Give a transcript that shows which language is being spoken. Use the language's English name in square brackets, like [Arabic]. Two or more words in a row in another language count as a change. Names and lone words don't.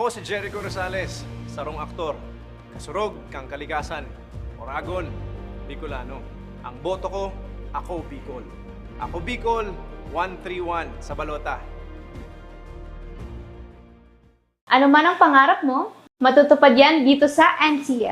[Bikol] Jericho Rosales, sarong aktor. Kasurog kang kalikasan. Oragon, Bicolano. Ang boto ko, ako Bicol. Ako Bicol, 131 sa balota. [Filipino] Ano man ang pangarap mo, matutupad yan dito sa NCF.